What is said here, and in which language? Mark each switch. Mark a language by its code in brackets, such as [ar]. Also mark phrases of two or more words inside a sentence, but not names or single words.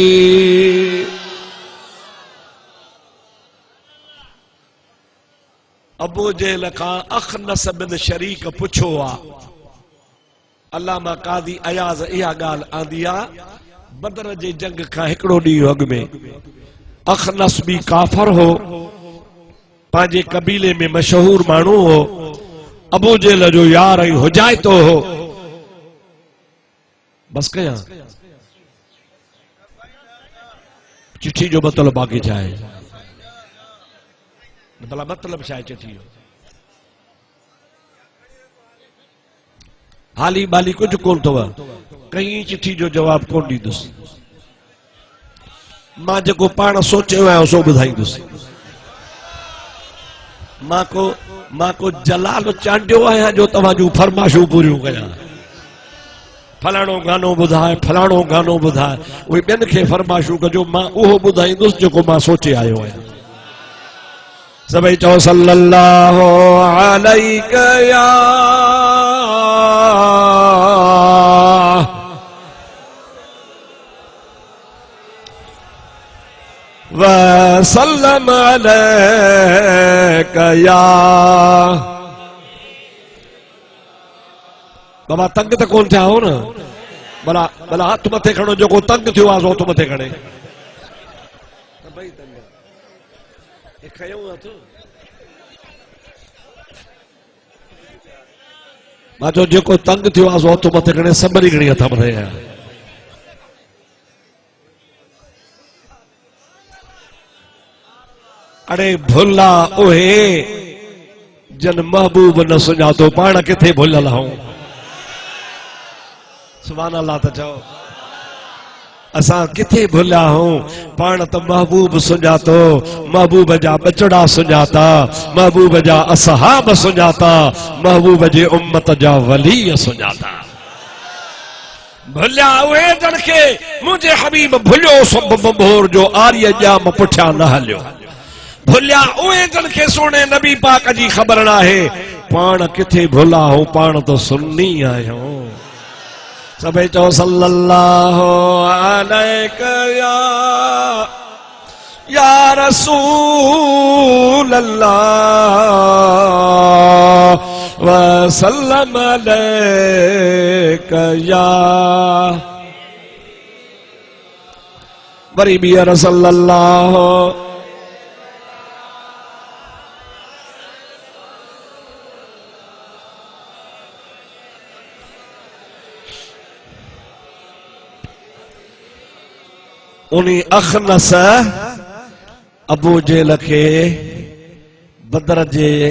[sd] अबू जेल खां अखनस बिन शरीक पुछो आ, अल्लामा कादी अयाज़ इहा ॻाल्हि आंदी आ, बदर जे जंग खां हिकिड़ो ॾींहुं अॻु में अखनस बि काफर हो, पंहिंजे कबीले में मशहूर माण्हू हो, अबू जेल जो यार ऐं हुजाइतो हो। बस कयां चिट्ठी जो मतलब बाक़ी छा आहे, भला मतलब छा आहे चिट्ठी जो? हाली बाली कुछ कोन अथव, कहीं चिट्ठी जो जवाब कोन ॾींदुसि, मां जेको पाण सोचियो आहियां सो ॿुधाईंदुसि। मां को जलाल चांडियो आहियां जो तव्हां जूं फरमाइशूं पूरियूं कयां। फलाणो गानो ॿुधाए, फलाणो गानो ॿुधाए, उहे ॿियनि खे फरमाइशूं कजो, मां उहो ॿुधाईंदुसि जेको मां सोचे आयो आहियां। सभई चओ [ar] صلى الله عليك يا وسلم عليك يا. [sd] बाबा तंग त कोन थिया हो न, भला भला हथ मथे खणो जेको तंग थियो आहे सो हथ मथे खणे। मां चयो जेको तंग थियो आहे सो हथ मथे खणे, सबरी खणी हथ मथे आया। अड़े भुला ओहे जन महबूब न सुञातो, पाण किथे भुलियल आऊं। [ar] سبحان الله [sd] त चओ, असां किथे भुलिया आहियूं, पाण त महबूब सुञातो, महबूब जा बचड़ा सुञाता, महबूब जा असहाब सुञाता, महबूब जे उम्मत जा वली सुञाता। भुलिया उहे जन खे मुंहिंजे हबीब भुलियो सब बंबोर जो आर्य जाम पुठिया न हलियो। भुलिया उहे जन खे सोने नबी पाक जी ख़बर न आहे, पाण किथे भुला आहियूं, पाण तो सुन्नी आहियूं। सभई चओ [ar] صلى الله عليك يا رسول الله وسلم عليك يا. [sd] वरी भी सल्लल्लाहु उन्हीं अखनस अबू जेल के बदर जे